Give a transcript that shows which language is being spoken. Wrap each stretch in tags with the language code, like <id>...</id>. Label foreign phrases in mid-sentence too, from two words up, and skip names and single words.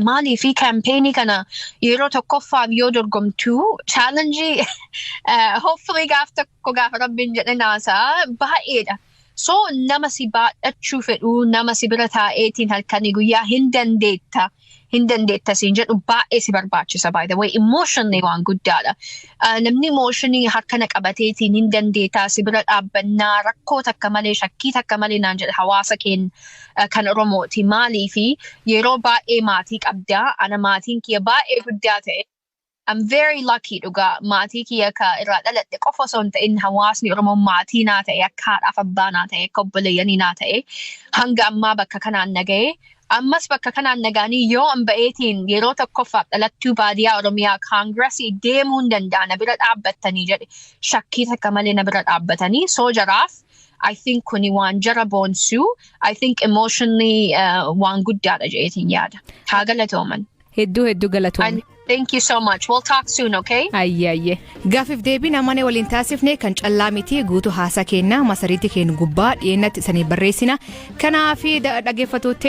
<om>Maaliifi kaampeenii kana yeroo tokkoffaaf yoo dorgomtu</om> <en>challenge hopefully</en> <om>gaafa rabbiin jedhe naasaa baay'eedha. So nama si baadhachuu fedhu nama si bira taa'eetiin halkanii guyyaa hin dandeetta siin jedhu baay'ee si barbaachisa</om> <en>by the way emotionally</en> <om>waan guddaadha. Namni emotionii harkana qabateetiin hin dandeetta si bira dhaabbannaa rakkoo takka malee shakkii takka malee naan jedhe hawaasa keenya kan Oromooti. Maaliifi yeroo baay'ee maatii qabdaa ana maatiin kiyya baay'ee guddaa ta'e.</om> <en>I'm very lucky</en> <om>dhugaa maatii kiyya ka irraa dhaladhe qofa osoo hin ta'in hawaasni Oromoo maatii naa ta'e akka haadhaaf abbaa naa ta'e akka obboleeyyanii naa ta'e hanga ammaa bakka kanaan naga'e. Ammas bakka kanaan nagaanii yoo an ba'eetiin yeroo tokkoffaaf dhalattuu baadiyaa Oromiyaa kaangirasii deemuu hin danda'an bira dhaabbattanii jedhe shakkii takka malee na bira dhaabbatanii soo jaraaf</om> <en>I think</en> <om>kuni waan jara boonsuu</om> <en>I think emotionally</en> <om>waan guddaadha jedheetiin yaada. Haa galatooman. Hedduu galatooman.</om> <en>Thank you so much. We'll talk soon, okay?</en> <om>Ayyaayye. Gaafiif deebii namane waliin taasifne kan callaa miti guutuu haasaa keenna masariitti keenya gubbaa dhiyeennatti sanii barreessina. Kanaafi dhaggeeffattoota</om>